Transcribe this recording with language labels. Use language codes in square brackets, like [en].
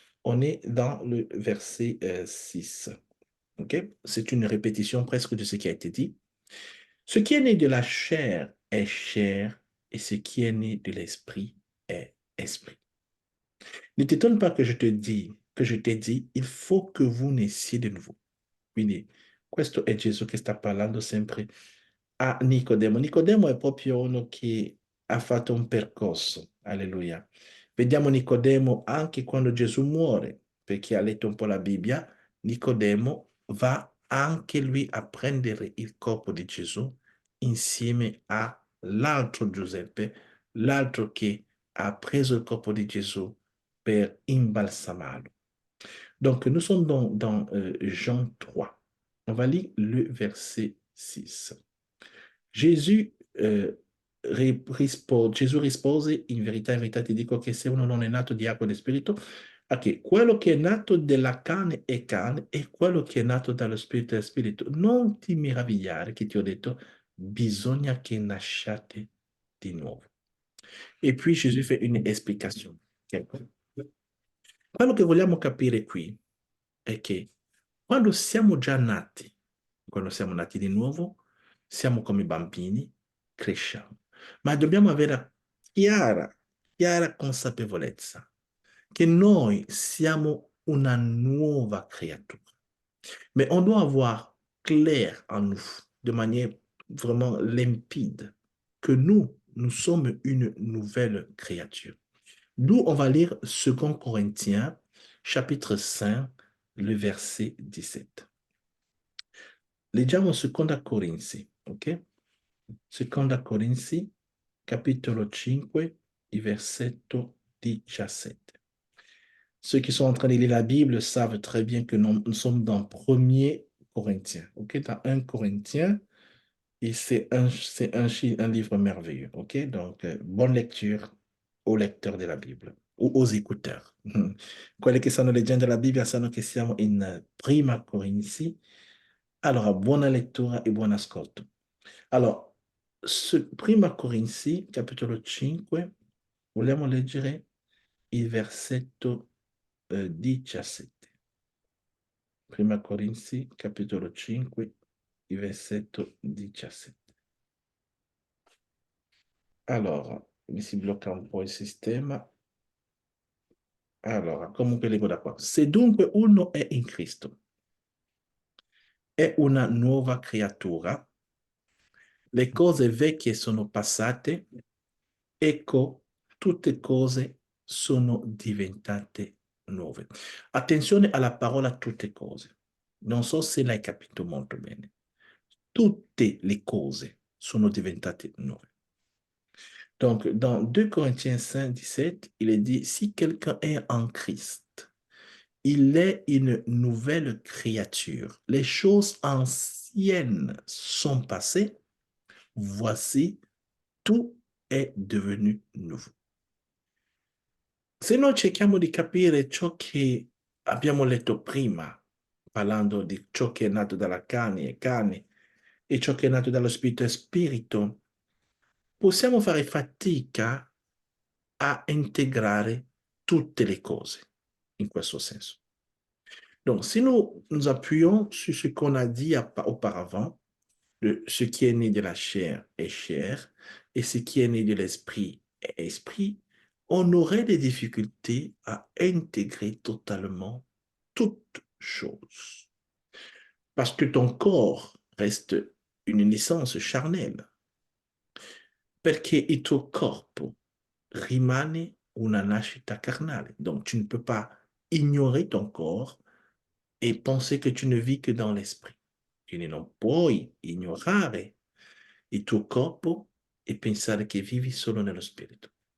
[fr] On est dans le verset 6. Okay? C'est une répétition presque de ce qui a été dit. Ce qui est né de la chair est chair et ce qui est né de l'esprit est esprit. Ne t'étonne pas que je t'ai dit, il faut que vous naissiez de nouveau. [it] Quindi, questo è Gesù che sta parlando sempre a Nicodemo. Nicodemo è proprio uno che ha fatto un percorso. Alleluia. Vediamo Nicodemo anche quando Gesù muore, per chi ha letto un po' la Bibbia, Nicodemo va anche lui a prendere il corpo di Gesù insieme all'altro Giuseppe, l'altro che ha preso il corpo di Gesù per imbalsamarlo. [fr] Donc, nous sommes dans Jean 3. On va lire le verset 6. [it] Gesù, Gesù rispose, in verità ti dico che se uno non è nato di acqua e di spirito, ok, quello che è nato della carne è carne e quello che è nato dallo spirito è spirito. Non ti meravigliare che ti ho detto, bisogna che nasciate di nuovo. [fr] E puis Gesù fait une explication. Okay? [it] Quello che vogliamo capire qui è che quando siamo già nati, quando siamo nati di nuovo, siamo come bambini, cresciamo, ma dobbiamo avere chiara consapevolezza che noi siamo una nuova creatura. [fr] Mais on doit avoir clair en nous, de manière vraiment limpide que nous sommes une nouvelle créature. D'où on va lire 2 Corinthiens, chapitre 5, le verset 17. [it] Leggiamo 2 Corinzi, ok? 2 Corinzi, capitolo 5, il versetto 17. [fr] Ceux qui sont en train de lire la Bible savent très bien que nous sommes dans 1er Corinthiens, ok? Dans 1 Corinthiens, et c'est un livre merveilleux, ok? Donc, bonne lecture aux lecteurs [it] della Bibbia o [fr] aux écouteurs. [it] Quelli che sanno leggendo la Bibbia sanno che siamo in Prima Corinzi. Allora, buona lettura e buon ascolto. Allora, Prima Corinzi, capitolo 5, vogliamo leggere il versetto 17. Prima Corinzi, capitolo 5, il versetto 17. Allora, mi si blocca un po' il sistema. Allora, comunque leggo da qua. Se dunque uno è in Cristo, è una nuova creatura, le cose vecchie sono passate, ecco, tutte cose sono diventate nuove. Attenzione alla parola tutte cose. Non so se l'hai capito molto bene. Tutte le cose sono diventate nuove. [fr] Donc, dans 2 Corinthiens 5, 17, il est dit, si quelqu'un est en Christ, il est une nouvelle créature. Les choses anciennes sont passées. Voici, tout è devenu nuovo. [it] Se noi cerchiamo di capire ciò che abbiamo letto prima, parlando di ciò che è nato dalla carne, e ciò che è nato dallo spirito è spirito, possiamo fare fatica a integrare tutte le cose in questo senso. [fr] Donc, si nous nous appuyons sur ce qu'on a dit auparavant, ce qui est né de la chair est chair, et ce qui est né de l'esprit est esprit, on aurait des difficultés à intégrer totalement toutes choses. Parce que ton corps reste une naissance charnelle. [it] Perché il tuo corpo rimane una nascita carnale. [fr] Donc, tu ne peux pas ignorer ton corps e penser che tu ne vis che dans l'esprit. [it] Quindi non puoi ignorare il tuo corpo e pensare che vivi solo nello spirito.